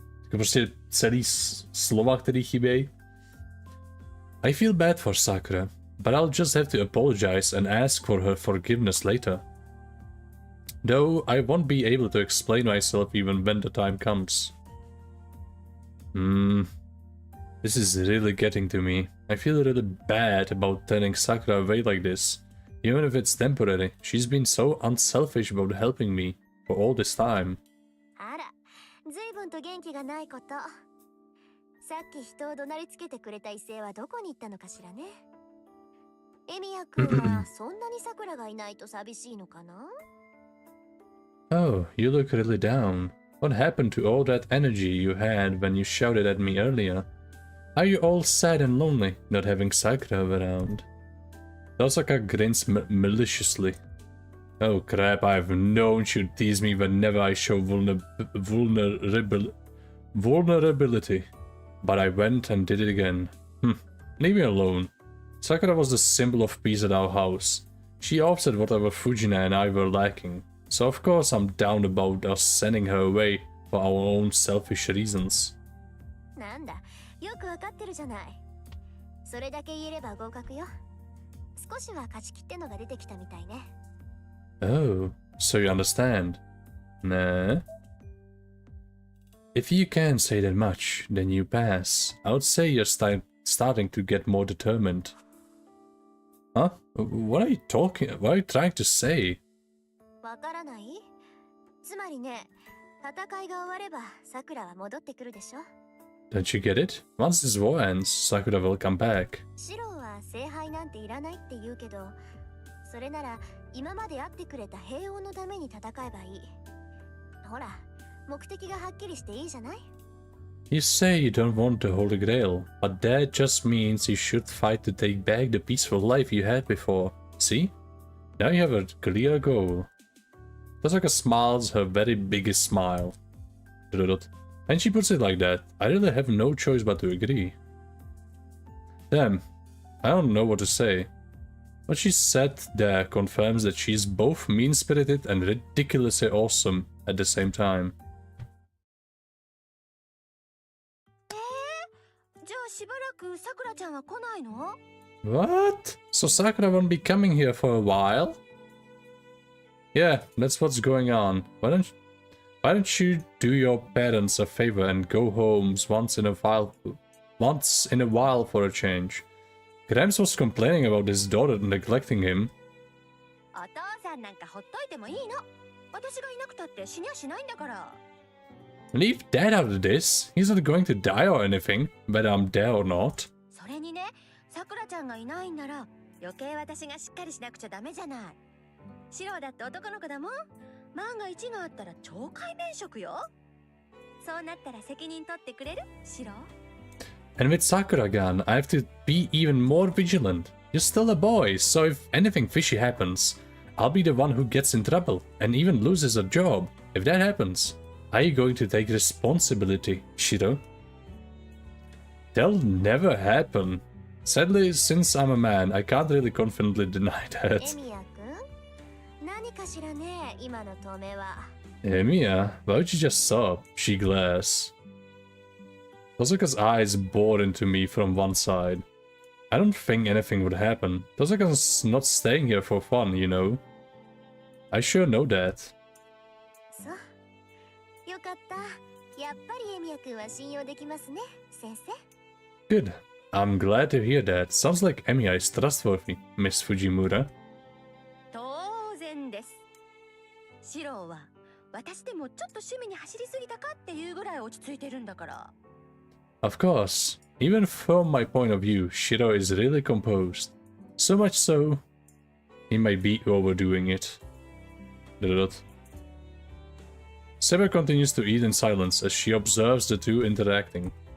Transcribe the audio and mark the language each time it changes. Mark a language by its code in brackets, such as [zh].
[cs] Prostě celý slova, který chybějí. [en] I feel bad for Sakura, but I'll just have to apologize and ask for her forgiveness later. Though I won't be able to explain myself even when the time comes. This is really getting to me. I feel really bad about turning Sakura away like this. Even if it's temporary, she's been so unselfish about helping me for all this time. [ja] あら、随分と元気がないこと。さっき人を怒鳴りつけてくれた異性はどこに行ったのかしらね。エミヤ君はそんなに桜がいないと寂しいのかな? [en] Oh, you look really down. What happened to all that energy you had when you shouted at me earlier? Are you all sad and lonely, not having Sakura around? Osaka grins maliciously. Oh crap, I've known she'd tease me whenever I show vulnerability. But I went and did it again. Leave me alone. Sakura was the symbol of peace at our house. She offset whatever Fujina and I were lacking. So of course I'm down about us sending her away for our own selfish reasons. [ja] なんだ、よくわかってるじゃない。それだけ言えれば合格よ。少しは勝ち切ってのが出てきたみたいね。 [en] Oh, so you understand? Nah. If you can't say that much, then you pass. I would say you're starting to get more determined. Huh? What are you trying to say? [ja] わからない? つまりね、戦いが終われば桜は戻ってくるでしょ。 [en] Don't you get it? Once this war ends, Sakura will come back. [ja] シロは聖杯なんていらないって言うけど、それなら今まで会ってくれた平穏のために戦えばいい。ほら、目的がはっきりしていいじゃない? [en] You say you don't want the Holy Grail, but that just means you should fight to take back the peaceful life you had before. See? Now you have a clear goal. Tasaka smiles her very biggest smile. And she puts it like that. I really have no choice but to agree. Damn, I don't know what to say. What she said there confirms that she's both mean-spirited and ridiculously awesome at the same time. [ja] じゃあしばらくさくらちゃんは来ないの? [en] What? So Sakura won't be coming here for a while? Yeah, that's what's going on. Why don't you do your parents a favor and go home once in a while for a change? Gramps was complaining about his daughter neglecting him. [ja] お父さんなんかほっといてもいいの。私がいなくたって死にゃしないんだから。 [en] Leave Dad out of this. He's not going to die or anything, whether I'm there or not. [ja] それにね、さくらちゃんがいないんなら余計私がしっかりしなくちゃダメじゃない。シロだって男の子だもん。万が一があったら懲戒免職よ。そうなったら責任取ってくれる？シロ。 [en] And with Sakura gone, I have to be even more vigilant. You're still a boy, so if anything fishy happens, I'll be the one who gets in trouble and even loses a job. If that happens, are you going to take responsibility, Shiro? That'll never happen. Sadly, since I'm a man, I can't really confidently deny that. [ja] エミヤ君、何かしらね、今の止めは。 [en] Emiya, why would you just sob? She glares. Tosaka's eyes bored into me from one side. I don't think anything would happen. Tosaka's not staying here for fun, you know. I sure know that. [ja] そう。よかった。やっぱりエミヤ君は信用できますね、先生。 [en] Good. I'm glad to hear that. Sounds like Emiya is trustworthy, Miss Fujimura. [ja] 当然です。シロは私でもちょっと趣味に走りすぎたかっていうぐらい落ち着いてるんだから。 [en] Of course. Even from my point of view, Shiro is really composed. So much so, he might be overdoing it. Saber continues to eat in silence as she observes the two interacting.